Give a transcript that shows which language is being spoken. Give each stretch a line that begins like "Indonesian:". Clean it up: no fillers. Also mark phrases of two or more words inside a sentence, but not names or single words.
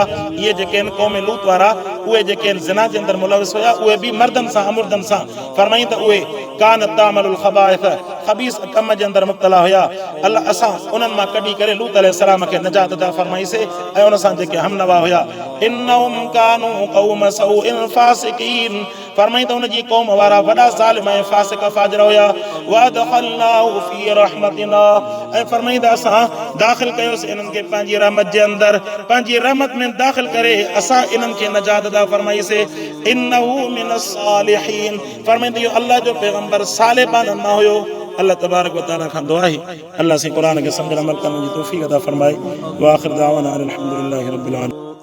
Sindhi: इहे जेके आहिनि क़ौम लूत वारा, उहे जेके आहिनि ज़िना जे अंदरि मुलविस हुया, उहे बि मर्दनि सां अमुर्दनि सां, फरमाईंदा उहे
Arabic: كانت تعمل الخبائث,
Sindhi: ख़बीस कम जे अंदरि मुब्तला हुया। अल्लाह असां उन्हनि मां कढी करे लूत अलैहिस्सलाम खे नजात अता फरमाईसीं ऐं उन सां जेके हमनवा हुया।
Arabic: إنهم كانوا قوم سوء فاسقين,
Sindhi: फरमाईंदा उन जी क़ौम वारा वॾा ज़ालिम ऐं फासिक फाजिर हुया।
Arabic: وأدخلناه في رحمتنا,
Sindhi: ऐं फरमाईंदा असां दाख़िल कयोसीं इन्हनि खे पंहिंजी रहमत जे अंदरि, पंहिंजी रहमत में दाख़िल करे असां इन्हनि खे नजात अता फरमाईसीं।
Arabic: إنه من الصالحين,
Sindhi: फरमाईंदा इहो अल्लाह जो पैगंबर सालिबाननि मां हुयो।
Arabic: الله تبارك وتعالى
Sindhi: खां दुआ आहे अल्लाह से क़ुरान खे सम्झण अमल करण जी तौफ़ीक़ अता फरमाए।
Arabic: وآخر دعوانا أن الحمد لله رب العالمين.